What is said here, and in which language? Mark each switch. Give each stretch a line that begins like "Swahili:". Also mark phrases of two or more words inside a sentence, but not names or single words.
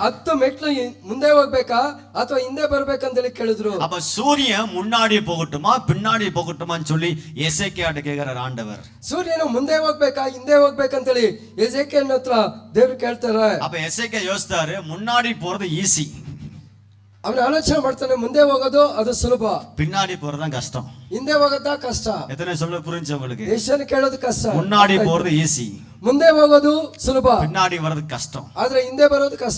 Kannada: 10 ಮೆಟ್ಲು ಮುಂದೆ ಹೋಗ್ಬೇಕಾ ಅಥವಾ ಹಿಂದೆ ಬರ್ಬೇಕಂತೇಳಿ ಕೇಳಿದ್ರು.
Tamil: அப்ப சூரியன் முன்னாடி போகட்டுமா பின்னாடி போகட்டுமான்னு சொல்லி எசேக்கியாட்ட கேக்குறார் ஆண்டவர்.
Kannada: ಸೂರ್ಯನು ಮುಂದೆ ಹೋಗ್ಬೇಕಾ ಹಿಂದೆ ಹೋಗ್ಬೇಕಂತೇಳಿ ಎಸೆಕಿಯೇಲನ ಹತ್ರ ದೇವರು ಕೇಳ್ತಾರೆ.
Tamil: அப்ப எசேக்கியா யோசித்தாரு, முன்னாடி போறது ஈஸி.
Kannada: ಅವನು ಆಲೋಚನೆ ಮಾಡ್ತಾನೆ, ಮುಂದೆ ಹೋಗೋದು ಅದು ಸುಲಭ,
Tamil: பின்னாடி போறதுதான் கஷ்டம்.
Kannada: ಹಿಂದೆ ಹೋಗೋದಾ ಕಷ್ಟ.
Tamil: எத்தனை சொல்ல புரிஞ்சு உங்களுக்கு?
Kannada: ಎಷ್ಟು ಕೇಳೋದು ಕಷ್ಟ.
Tamil: முன்னாடி போறது ஈஸி,
Kannada: ಮುಂದೆ ಹೋಗೋದು ಸುಲಭ,
Tamil: பின்னாடி வர்றது கஷ்டம்.
Kannada: ಆದ್ರೆ ಹಿಂದೆ ಬರೋದು ಕಷ್ಟ.